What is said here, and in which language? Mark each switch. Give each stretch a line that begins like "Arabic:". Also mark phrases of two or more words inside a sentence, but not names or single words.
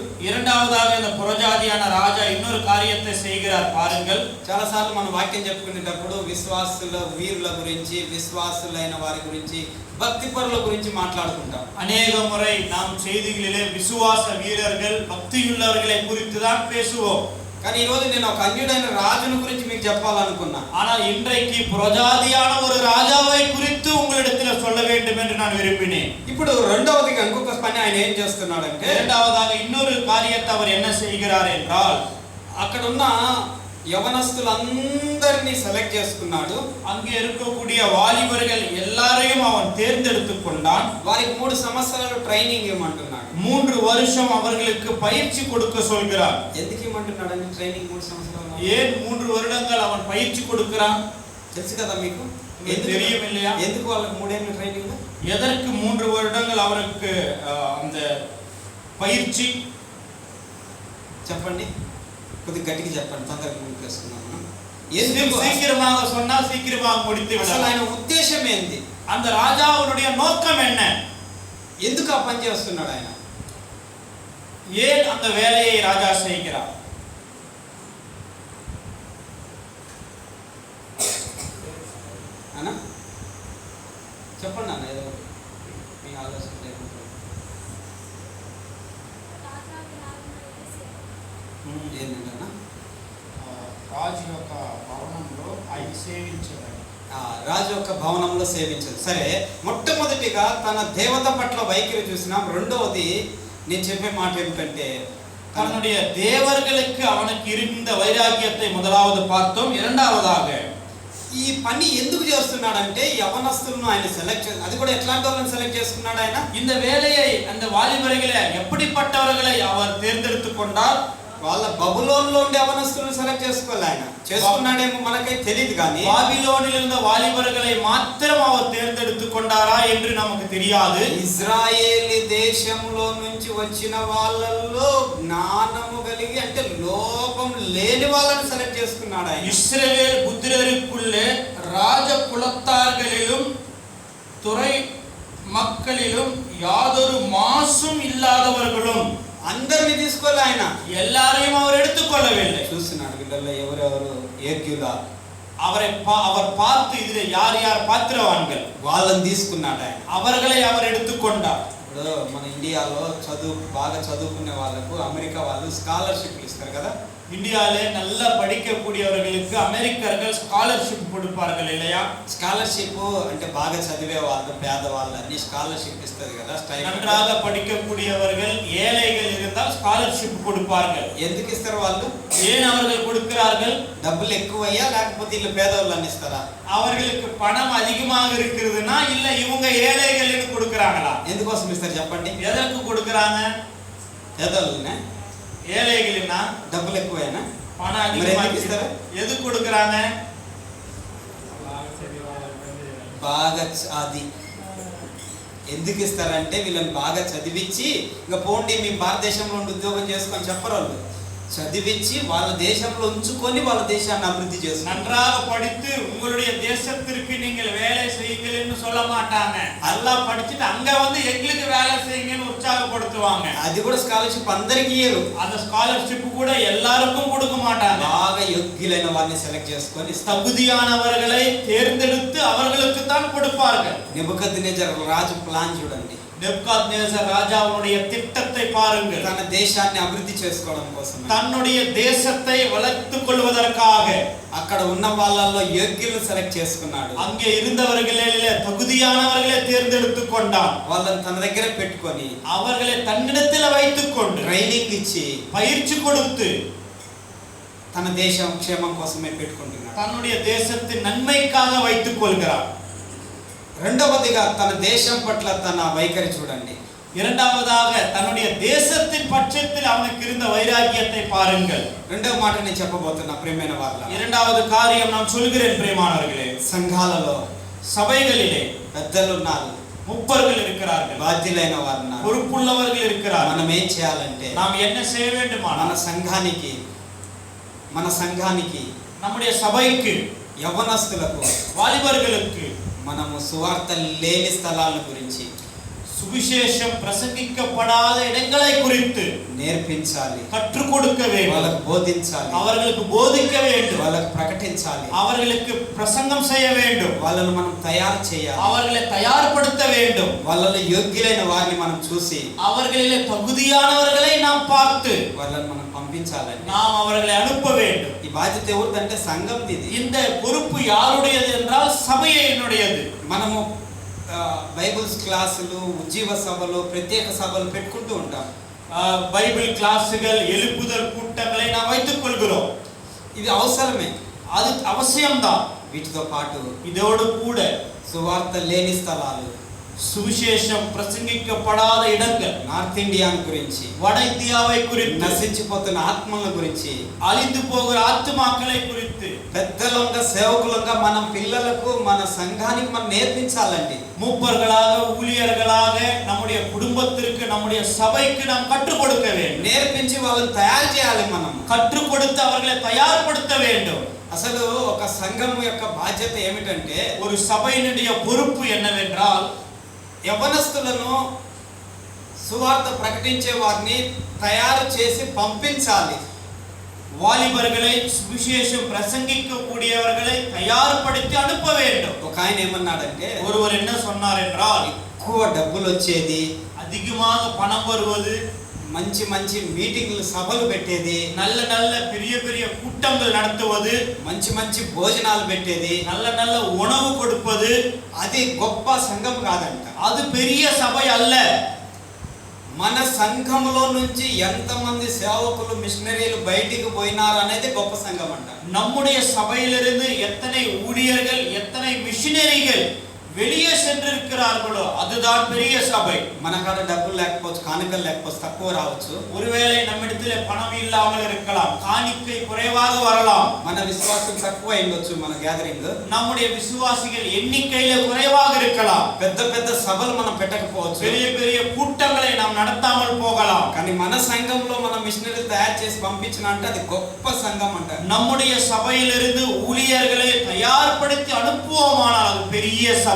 Tamil: இரண்டாவதாக இந்த புறஜாதியான ராஜா இன்னொரு காரியத்தை செய்கிறார் பாருங்கள்.
Telugu: చాలాసార్లు మనం వాక్యం చెప్పుకునేటప్పుడు విశ్వాసుల వీరుల గురించి, విశ్వాసులైన వారి గురించి, భక్తిపరుల గురించి మాట్లాడుకుంటాం.
Tamil: அநேக முறை நாம் செய்திகளிலே விசுவாச வீரர்கள், பக்தியுள்ளவர்களை குறித்து தான் பேசுவோம்.
Telugu: కానీ ఈ రోజు నేను ఒక అన్యుడైన రాజును గురించి మీకు చెప్పాలనుకున్నా.
Tamil: ஆனால் இன்றைக்கு புறஜாதியான ஒரு ராஜாவை குறித்து உங்களிடத்தில் சொல்ல வேண்டும் என்று நான் விரும்பினேன்.
Telugu: ఇప్పుడు రెండవదిగా ఇంకొక పని ఆయన ఏం చేస్తున్నాడంటే,
Tamil: இரண்டாவதாக இன்னொரு காரியத்தை அவர் என்ன செய்கிறார் என்றால்,
Telugu: అక్కడ ఉన్న యవనస్తులందరినీ సెలెక్ట్ చేసుకున్నాడు.
Tamil: அங்கே இருக்கக்கூடிய வாலிபர்கள் எல்லாரையும் அவன் தேர்ந்தெடுத்துக் கொண்டான்.
Telugu: వారికి 3 సంవత్సరాలు ట్రైనింగ్ ఇవ్వమంటున్నాడు.
Tamil: 3 வருஷம் அவர்களுக்கு பயிற்சி கொடுக்க சொல்கிறார்.
Telugu: ఎందుకు ఇవ్వమంటున్నాడండి ట్రైనింగ్ 3 సంవత్సరాలు?
Tamil: ஏன் 3 வருடங்கள் அவன் பயிற்சி கொடுக்கிறான்?
Telugu: తెలుసు కదా మీకు?
Tamil: தெரியும் இல்லையா?
Telugu: ఎందుకు వాళ్ళకి 3 ఏళ్ల ట్రైనింగ్?
Tamil: எதற்கு 3 வருடங்கள் அவருக்கு அந்த பயிற்சி?
Telugu: చెప్పండి, కొద్దిగా గట్టిగా చెప్పండి, తొందరగా ముందుకేసుకుందాం.
Tamil: சீக்கிரமாக சொன்னால் சீக்கிரமாக முடித்து
Telugu: అసలు
Tamil: விடலாம்.
Telugu: ఆయన ఉద్దేశం ఏంది?
Tamil: அந்த ராஜாவுடைய நோக்கம் என்ன?
Telugu: ఎందుకు ఆ పని చేస్తున్నాడు ఆయన?
Tamil: ஏன் அந்த வேலையை ராஜா செய்கிறார்?
Telugu: అన్న చెప్పండి అన్న, ఏదో మీ ఆలోచన ఏంటంటే అన్న, రాజు యొక్క భవనంలో ఆయన సేవించేవాడు. రాజు యొక్క భవనంలో సేవించదు. సరే, మొట్టమొదటిగా తన దేవత పట్ల వైఖరి చూసినాం. రెండవది నేను చెప్పే మాట ఏమిటంటే,
Tamil: தன்னுடைய தேவர்களுக்கு அவனுக்கு இருந்த வைராக்கியத்தை முதலாவது பார்த்தோம். இரண்டாவதாக
Telugu: ఈ పని ఎందుకు చేస్తున్నాడంటే యవనస్తులను ఆయన సెలెక్ట్ చేసి, అది కూడా ఎట్లాంటి వాళ్ళని సెలెక్ట్ చేసుకున్నాడు ఆయన?
Tamil: இந்த வேலையை அந்த வாலிபர்களை எப்படிப்பட்டவர்களை அவர் தேர்ந்தெடுத்துக் கொண்டார்?
Telugu: వాళ్ళ బబులోన్లో ఉండే యవనస్తులను సెలెక్ట్ చేసుకోవాలి ఆయన. చేసుకున్నాడేమో మనకైతే తెలియదు, కానీ
Tamil: பாபிலோனில் இருந்த வாலிபர்களை மாத்திரம் அவர் தேர்ந்தெடுத்துக் கொண்டாரா என்று நமக்கு தெரியாது.
Telugu: ఇజ్రాయేలీ దేశంలో నుంచి వచ్చిన వాళ్ళల్లో జ్ఞానము కలిగి, అంటే లోపం లేని వాళ్ళని సెలెక్ట్ చేసుకున్నాడు ఆయన.
Tamil: இஸ்ரவேல் புத்திரருக்குள்ளே ராஜ குலத்தார்களிலும் துறை மக்களிலும் யாதொரு மாசும் இல்லாதவர்களும்
Telugu: అందరిని తీసుకోలే ఆయన.
Tamil: எல்லாரையும் அவர் எடுத்துக்கொள்ளவில்லை.
Telugu: చూస్తున్నాడు వీళ్ళల్లో ఎవరెవరు యోగ్యులా,
Tamil: அவர் பார்த்து இதிலே யார் யார் பாத்திரவான்கள்
Telugu: వాళ్ళని తీసుకున్నాడు ఆయన.
Tamil: அவர்களை அவர் எடுத்துக்கொண்டார்.
Telugu: ఇప్పుడు మన ఇండియాలో బాగా చదువుకునే వాళ్ళకు అమెరికా వాళ్ళు స్కాలర్షిప్లు ఇస్తారు కదా.
Tamil: இந்தியாவிலே நல்லா படிக்கக்கூடியவர்களுக்கு அமெரிக்கர்கள் ஸ்காலர்ஷிப் கொடுப்பார்கள் இல்லையா?
Telugu: స్కాలర్షిప్ అంటే బాగా చదివే వాళ్ళు, పేదవాళ్ళు అన్ని స్కాలర్షిప్ ఇస్తుంది కదా.
Tamil: நன்றாக படிக்கக்கூடியவர்கள், ஏழைகள் இருந்தால் ஸ்காலர்ஷிப் கொடுப்பார்கள்.
Telugu: ఎందుకు ఇస్తారు వాళ్ళు?
Tamil: ஏன் அவர்கள் கொடுக்கிறார்கள்?
Telugu: డబ్బులు ఎక్కువయ్యా లేకపోతే వీళ్ళు పేదవాళ్ళని ఇస్తారా?
Tamil: அவர்களுக்கு பணம் அதிகமாக இருக்கிறதுனா இல்ல இவங்க ஏழைகளுக்கு கொடுக்கறாங்களா?
Telugu: ఎందుకోసం ఇస్తారు చెప్పండి?
Tamil: எதற்கு கொடுக்கறாங்க?
Telugu: పేదవాళ్ళనే,
Tamil: ஏழைகளுனா
Telugu: డబ్బులు ఎక్కువైనా
Tamil: பணம் அதிகமாக
Telugu: ఇస్తారా?
Tamil: எதுக்கு கொடுக்கறாங்க?
Telugu: బాగా అది ఎందుకు ఇస్తారంటే వీళ్ళని బాగా చదివించి, ఇంకా పోండి మీ భారతదేశంలో ఉండి ఉద్యోగం చేసుకొని చెప్పరు వాళ్ళు. చదివించి వాళ్ళ దేశంలో ఉంచుకొని వాళ్ళ దేశాన్ని అభివృద్ధి చేస్తారు.
Tamil: நன்றாக படித்து உங்களுடைய தேசத்திற்கு நீங்கள் வேலை செய்யுங்கள்னு சொல்ல மாட்டாங்க. நல்லா படிச்சிட்டு அங்க வந்து எங்களுக்கு வேலை செய்யுங்கன்னு உற்சாகப்படுத்துவாங்க.
Telugu: అది కూడా స్కాలర్షిప్ అందరికీ ఇయ్యరు.
Tamil: அந்த ஸ்காலர்ஷிப் கூட எல்லாருக்கும் கொடுக்க மாட்டாங்க.
Telugu: బాగా యోగ్యులైన వారిని సెలెక్ట్ చేసుకొని
Tamil: தகுதியானவர்களை தேர்ந்தெடுத்து அவர்களுக்கு தான் கொடுப்பார்கள்.
Telugu: నెబుకద్నెజర్ రాజు ప్లాన్ చూడండి.
Tamil: నెబుకద్నెజర్ రాజాவுடைய திட்டத்தை பாருங்கள்.
Telugu: తన దేశాన్ని అభివృద్ధి చేసుకోవడం కోసం,
Tamil: தன்னுடைய தேசத்தை வளர்த்துக் கொள்வதற்காக
Telugu: అక్కడ ఉన్న వాళ్ళల్లో యోగ్యులను సెలెక్ట్ చేసుకున్నాడు.
Tamil: அங்கே இருந்தவர்களிலே தகுதியானவர்களை தேர்ந்தெடுத்துக் கொண்டான்.
Telugu: వాళ్ళని తన దగ్గర పెట్టుకొని
Tamil: அவர்களை தன்னிடத்தில் வைத்துக் கொண்டு
Telugu: ట్రైనింగ్ ఇచ్చి
Tamil: பயிற்சி கொடுத்து
Telugu: తన దేశం క్షేమం కోసమే పెట్టుకుంటున్నాడు.
Tamil: தன்னுடைய தேசத்தின் நன்மைக்காக வைத்துக் கொள்கிறார்.
Telugu: రెండవదిగా తన దేశం పట్ల తన వైఖరి చూడండి.
Tamil: இரண்டாவதாக தன்னுடைய தேசத்தின் பட்சத்தில் அவனுக்கு இருந்த வைராக்கியத்தை பாருங்கள்.
Telugu: రెండవ మాట నేను చెప్పబోతున్నా ప్రియమైన వారలారా.
Tamil: இரண்டாவது காரியம் நான் சொல்கிறேன் பிரியமானவர்களே.
Telugu: సంఘాలలో
Tamil: சபைகளிலே
Telugu: పెద్దలు ఉన్నారు,
Tamil: முப்பர்கள் இருக்கிறார்கள்,
Telugu: బాధ్యులైన వారు ఉన్నారు,
Tamil: பொறுப்புள்ளவர்கள் இருக்கிறார்கள்.
Telugu: మనం ఏం చేయాలంటే
Tamil: நாம் என்ன செய்ய வேண்டுமா?
Telugu: మన సంఘానికి
Tamil: நம்முடைய సభைக்கு,
Telugu: యవ్వనస్తులకు,
Tamil: వాలిబர்களுக்கு
Telugu: మనము సువార్త లేని స్థలాల గురించి,
Tamil: சுவிசேஷம் பிரசங்கிக்கப்படாத இடங்களை குறித்து
Telugu: నేర్పించాలి,
Tamil: கற்றுக் கொடுக்க வேண்டும்,
Telugu: వాళ్ళకు బోధించాలి,
Tamil: அவர்களுக்கு போதிக்க வேண்டும்,
Telugu: వాళ్ళకు ప్రకటించాలి,
Tamil: அவர்களுக்கு பிரசங்கம் செய்ய வேண்டும்,
Telugu: వాళ్ళను మనం తయారు చేయాలి,
Tamil: அவர்களை தயார்படுத்த வேண்டும்,
Telugu: వాళ్ళలో యోగ్యులైన వారిని మనం చూసి
Tamil: அவர்களிலே தகுதியானவர்களை நாம் பார்த்து
Telugu: వాళ్ళను మనం పంపించాలండి.
Tamil: நாம் அவர்களை அனுப்ப வேண்டும்.
Telugu: ఈ బాధ్యత ఎవరిదంటే సంఘంది.
Tamil: இந்த பொறுப்பு யாருடையது என்றால் சபையினுடையது.
Telugu: మనము బైబిల్స్ క్లాసులు, ఉజ్జీవ సభలు, ప్రత్యేక సభలు పెట్టుకుంటూ ఉంటాం.
Tamil: பைபிள் கிளாஸுகள், எழுப்புதல் கூட்டங்களை நாம் வைத்துக் கொள்கிறோம்.
Telugu: ఇది అవసరమే,
Tamil: அது அவசியம்தான்.
Telugu: వీటితో పాటు
Tamil: இதோடு கூட
Telugu: సువార్త లేని స్థలాలు,
Tamil: சுவிசேஷம் பிரசங்கிக்கப்படாத இடங்கள்,
Telugu: నార్త్ ఇండియాను గురించి,
Tamil: வட இந்தியாவை குறித்து,
Telugu: నశించిపోతున్న ఆత్మల గురించి,
Tamil: அழிந்து போகிற ஆத்துமாக்களை குறித்து
Telugu: పెద్దలంగా సేవకులంగా మనం పిల్లలకు, మన సంఘానికి మనం నేర్పించాలండి.
Tamil: மூப்பர்களாக, ஊழியர்களாக நம்முடைய குடும்பத்திற்கு, நம்முடைய சபைக்கு நாம் கற்றுக் கொடுக்க வேண்டும்.
Telugu: నేర్పించి వాళ్ళని తయారు చేయాలి. మనం
Tamil: கற்றுக் கொடுத்து அவர்களை தயார்படுத்த வேண்டும்.
Telugu: అసలు ఒక సంఘం యొక్క బాధ్యత ఏమిటంటే,
Tamil: ஒரு சபையினுடைய பொறுப்பு என்னவென்றால்,
Telugu: యవ్వనస్తులను, సువార్త ప్రకటించే వారిని తయారు చేసి పంపించాలి.
Tamil: வாலிபர்களை, சுவிசேஷம் பிரசங்கிக்க கூடியவர்களை தயார்படுத்தி அனுப்ப வேண்டும்.
Telugu: ఒక ఆయన ఏమన్నాడంటే,
Tamil: ஒருவர் என்ன சொன்னார் என்றால்,
Telugu: ఎక్కువ డబ్బులు వచ్చేది,
Tamil: அதிகமாக பணம் வருவது,
Telugu: మంచి మంచి మీటింగ్లు, సభలు పెట్టేది,
Tamil: நல்ல நல்ல பெரிய பெரிய கூட்டங்கள் நடத்துவது,
Telugu: మంచి మంచి భోజనాలు పెట్టేది,
Tamil: நல்ல நல்ல உணவு கொடுப்பது,
Telugu: అది గొప్ప సంఘం కాదంట.
Tamil: அது பெரிய சபை அல்ல.
Telugu: మన సంఘంలో నుంచి ఎంతమంది సేవకులు, మిషనరీలు బయటికి పోయినారు అనేది గొప్ప సంఘం అంట.
Tamil: நம்முடைய சபையிலிருந்து எத்தனை ஊழியர்கள், எத்தனை மிஷனரிகள் வெளியே சென்றிருக்கிறார்களோ அதுதான் பெரிய சபை.
Telugu: మన కాడ డబ్బులు లేకపోవచ్చు, కానుకలు లేకపోవచ్చు, తక్కువ రావచ్చు.
Tamil: ஒருவேளை நம்மிடத்தில் பணம் இல்லாமல் இருக்கலாம், காணிக்கை குறைவாக வரலாம்,
Telugu: మన విశ్వాసం తక్కువ అయ్యొచ్చు, మన గ్యాదరింగ్,
Tamil: நம்முடைய விசுவாசிகள் எண்ணிக்கையில குறைவாக இருக்கலாம்,
Telugu: పెద్ద పెద్ద సభలు మనం పెట్టకపోవచ్చు,
Tamil: பெரிய பெரிய கூட்டங்களை நாம் நடத்தாமல் போகலாம்.
Telugu: కానీ మన సంఘంలో మన మిషనరీలు తయారు చేసి పంపించిన అంటే అది గొప్ప సంఘం అంట.
Tamil: நம்முடைய సభையிலிருந்து ஊழியர்களை தயார்படுத்தி அனுப்புவோமானால் அது பெரிய சபை.